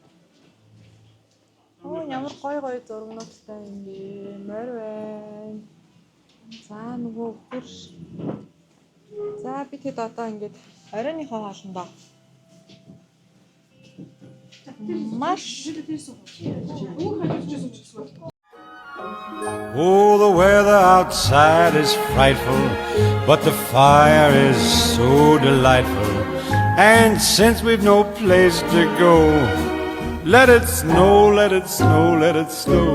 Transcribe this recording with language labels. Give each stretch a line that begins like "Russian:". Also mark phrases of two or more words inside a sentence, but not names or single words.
Mongolian: Ямар гоё зургнуудтай юм бэ? Морь байна. За нөгөө хурш. За бид хэд одоо ингээд оройныхоо хоолндоо маш
English: Oh, the weather outside is frightful, but the fire is so delightful. And since we've no place to go, let it snow, let it snow, let it snow.